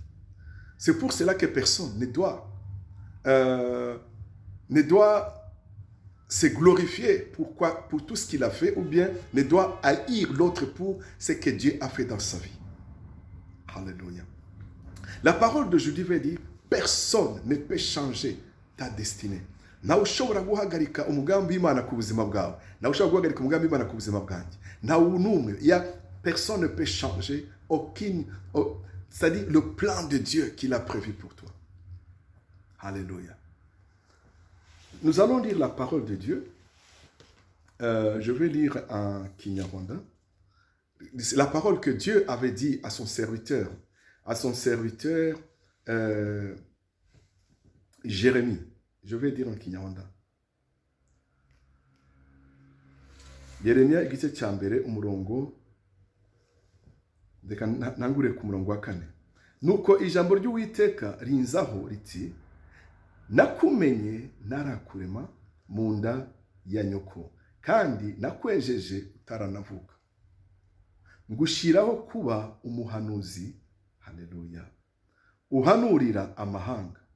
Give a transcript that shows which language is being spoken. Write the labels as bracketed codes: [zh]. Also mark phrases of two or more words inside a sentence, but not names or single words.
[fr] C'est pour cela que personne ne doit se glorifier pour tout ce qu'il a fait, ou bien ne doit haïr l'autre pour ce que Dieu a fait dans sa vie. Alléluia. La parole de Jésus veut dire, personne ne peut changer ta destinée. [rw] Nawe ushobora guhagarika umugambi w'Imana ku buzima bwawe. Nawe ushobora guhagarika umugambi w'Imana ku buzima bwanjye. Nawe n'umwe. [fr] Personne ne peut changer c'est-à-dire le plan de Dieu qu'il a prévu pour toi. Alléluia. Nous allons lire la parole de Dieu. Je vais lire en Kinyarwanda. C'est la parole que Dieu avait dit à son serviteur Jérémie. Je vais dire en Kinyarwanda. [rw] Yeremiya igice cya mbere umurongo reka ntangure ku murongo wa 4. Nuko ijambo ry'Uwiteka rinzaho riti, nakumenye ntarakurema mu nda ya nyoko, kandi nakwejeje utaranavuka, ngushyiraho kuba umuhanuzi, haleluya, uhanurira amahanga.